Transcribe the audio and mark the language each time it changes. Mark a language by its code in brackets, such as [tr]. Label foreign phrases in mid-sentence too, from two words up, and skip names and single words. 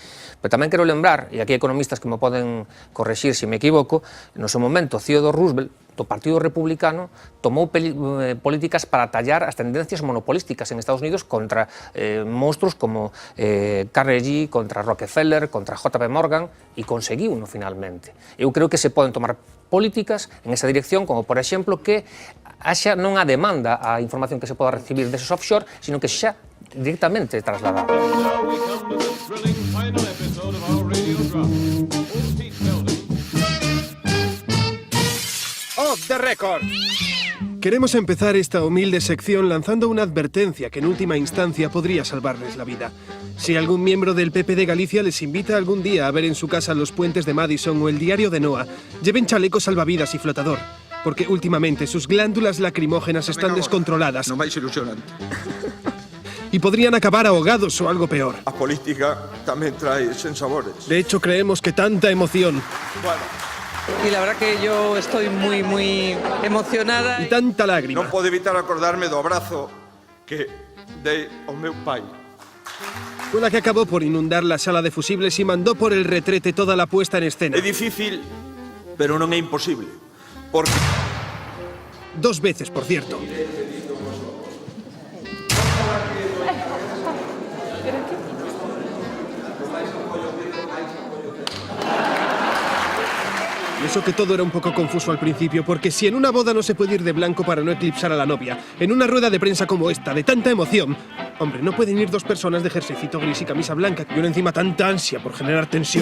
[gl] Pero tamén quero lembrar, e aquí hai economistas que me poden correxir se me equivoco, no seu momento, Theodore Roosevelt, do Partido Republicano, tomou políticas para tallar as tendencias monopolísticas en Estados Unidos contra monstruos como Carnegie, contra Rockefeller, contra JP Morgan, e conseguiu uno finalmente. Eu creo que se poden tomar políticas [es] en esa dirección, [gl] como por exemplo que haxa non a demanda a información que se poda recibir deses offshore, sino que xa directamente trasladada. [en] Off the record. [es] Queremos empezar esta humilde sección lanzando una advertencia que en última instancia podría salvarles la vida. Si algún miembro del PP de Galicia les invita algún día a ver en su casa los puentes de Madison o el diario de Noah, lleven chalecos salvavidas y flotador, porque últimamente sus glándulas lacrimógenas están descontroladas. [gl] Non máis ilusionante. [es] Y podrían acabar ahogados o algo peor. [gl] A política tamén trae sensabores. [es] De hecho, creemos que tanta emoción... Bueno. Y la verdad que yo estoy muy emocionada. Y tanta lágrima. [gl] Non podo evitar acordarme do abrazo que dei ao meu pai. [es] Fue la que acabó por inundar la sala de fusibles y mandó por el retrete toda la puesta en escena. [gl] É difícil, pero non é imposible. [es] Porque... 2 veces, por cierto. Y eso que todo era un poco confuso al principio, porque si en una boda no se puede ir de blanco para no eclipsar a la novia, en una rueda de prensa como esta, de tanta emoción, hombre, no pueden ir 2 personas de jerseycito gris y camisa blanca, y una encima tanta ansia por generar tensión.